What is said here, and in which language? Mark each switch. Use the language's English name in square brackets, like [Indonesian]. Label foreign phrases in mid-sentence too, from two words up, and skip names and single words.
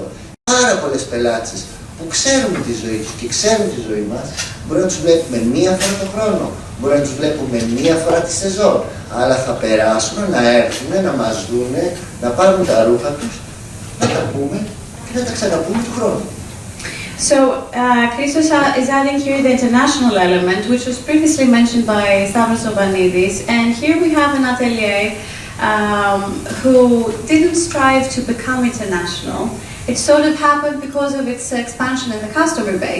[Greek] Πάρα πολλές πελάτες που ξέρουμε τη ζωή τους και ξέρουν τη ζωή μας, μπορεί να τους βλέπουμε μία φορά το χρόνο, μπορεί να τους βλέπουμε μία φορά τη σεζόν, αλλά θα περάσουν να έρθουν, να μας δούνε, να πάρουν τα ρούχα τους, να τα πούμε και να τα ξαναπούμε του χρόνου. [English] So, Christos is adding here the international element, which was previously mentioned by Stavros Obanidis, and here we have an atelier who didn't strive to become international. It sort of happened because of its expansion in the customer base.